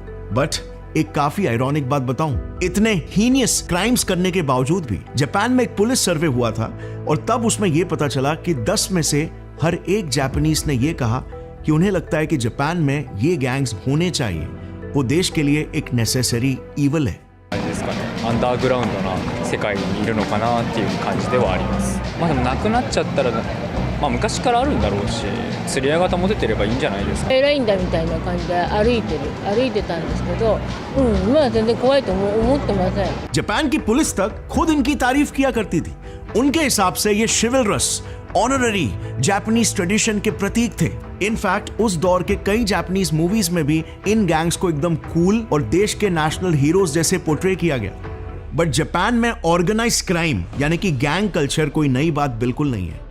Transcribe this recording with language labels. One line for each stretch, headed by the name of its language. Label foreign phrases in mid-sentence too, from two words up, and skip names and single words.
Hindi: बट एक काफी आयरॉनिक बात बताऊं, इतने
English: heinous crimes
Hindi: करने के बावजूद भी जापान में एक
English: police survey
Hindi: हुआ था और तब उसमें यह पता चला कि 10 में से हर एक जापानीज ने यह कहा कि उन्हें लगता है कि जापान में ये गैंग्स होने चाहिए, वो देश के लिए एक
English: necessary evil
Hindi: है।
Japanese: アンダーグラウンドな世界にいるのかなっていう感じではあります。まあでもなくなっちゃったら、昔からあるんだろうし、釣り合い方も出てればいいんじゃないですか。偉いんだみたいな感じで歩いてたんですけど、まあ全然怖いと思ってません。
Hindi: जापान की पुलिस तक खुद इनकी तारीफ किया करती थी। उनके हिसाब से ये शिवलरस,
English: honorary Japanese tradition
Hindi: के प्रतीक थे। इनफैक्ट उस दौर के कई जापानीज मूवीज में भी इन गैंग्स को एकदम कूल और देश के
English: national heroes
Hindi: जैसे पोर्ट्रे किया गया। बट जापान में
English: organized crime
Hindi: यानी कि
English: gang culture
Hindi: कोई नई बात बिल्कुल नहीं है।